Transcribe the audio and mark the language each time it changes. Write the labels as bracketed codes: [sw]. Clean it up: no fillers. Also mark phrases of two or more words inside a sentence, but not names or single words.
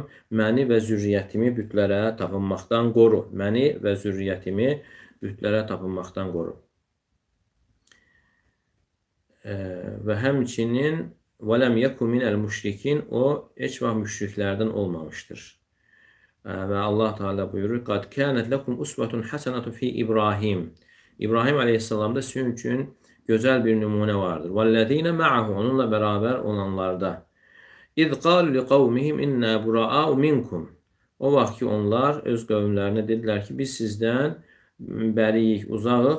[az] Məni və zürriyyətimi bütlərə tapınmaqdan qoru. Məni və zürriyyətimi bütlərə tapınmaqdan qoru. Və həmçinin [ar] ولم يكن من المشركين. [az] O heç vaxt müşriklərdən olmamışdır. Və Allah Teala buyurur: [ar] "قد كانت لكم أسوة حسنة في إبراهيم." [az] İbrahim Aleyhisselamda sizin üçün gözəl bir nümunə vardır. [ar] "والذين معه." [az] Onunla bərabər olanlarda. [ar] "إذ قالوا لقومهم إنا برآء منكم." [az] O vaxt ki onlar öz qövmlərinə dedilər ki, biz sizdən bəriyik, uzağıq.